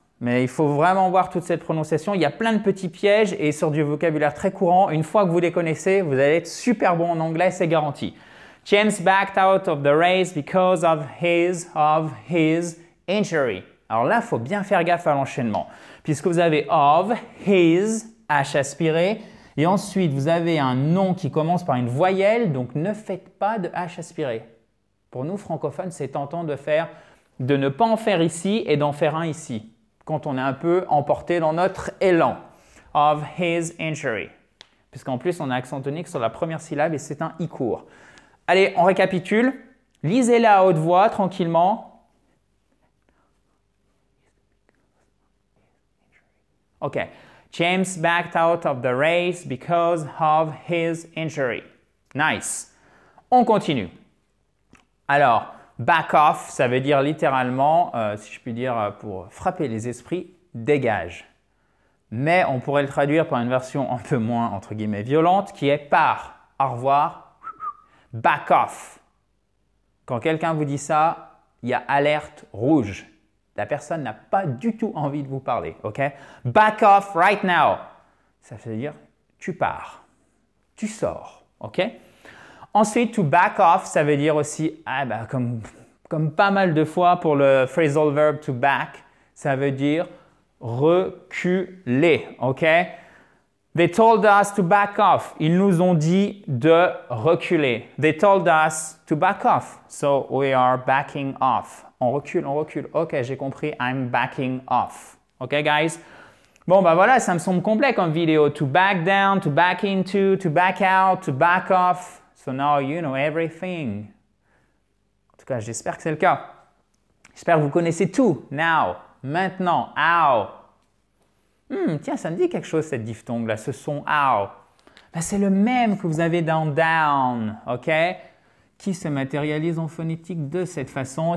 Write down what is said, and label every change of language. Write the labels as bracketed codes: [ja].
[fr] Mais il faut vraiment voir toute cette prononciation. Il y a plein de petits pièges et sur du vocabulaire très courant. Une fois que vous les connaissez, vous allez être super bon en anglais, c'est garanti. [en] James backed out of the race because of his injury. [fr] Alors là, il faut bien faire gaffe à l'enchaînement, puisque vous avez of, his, H aspiré, et ensuite vous avez un nom qui commence par une voyelle, donc ne faites pas de H aspiré. Pour nous, francophones, c'est tentant de ne pas en faire ici et d'en faire un ici, quand on est un peu emporté dans notre élan. Of his injury. Puisqu'en plus, on a accent tonique sur la première syllabe et c'est un I court. Allez, on récapitule. Lisez-la à haute voix, tranquillement. OK. [en] James backed out of the race because of his injury. [fr] Nice. On continue. Alors, back off, ça veut dire littéralement, si je puis dire pour frapper les esprits, dégage. Mais on pourrait le traduire par une version un peu moins, entre guillemets, violente, qui est par. Au revoir, back off. Quand quelqu'un vous dit ça, il y a alerte rouge. La personne n'a pas du tout envie de vous parler, ok? [en] Back off right now. [fr] Ça veut dire tu pars, tu sors, ok? Ensuite, to back off, ça veut dire aussi, comme pas mal de fois pour le phrasal verb to back, ça veut dire reculer, ok? [en] They told us to back off. [fr] Ils nous ont dit de reculer. [en] They told us to back off. So we are backing off. [fr] On recule, on recule. Ok, j'ai compris. [en] I'm backing off. Ok, guys? [fr] Bon, ben voilà, ça me semble complet comme vidéo. [en] To back down, to back into, to back out, to back off. So now you know everything. [fr] En tout cas, j'espère que c'est le cas. J'espère que vous connaissez tout. Now. Maintenant, ow. Tiens, ça me dit quelque chose cette diphtongue là, ce son ow. Ben, c'est le même que vous avez dans down, ok? Qui se matérialise en phonétique de cette façon.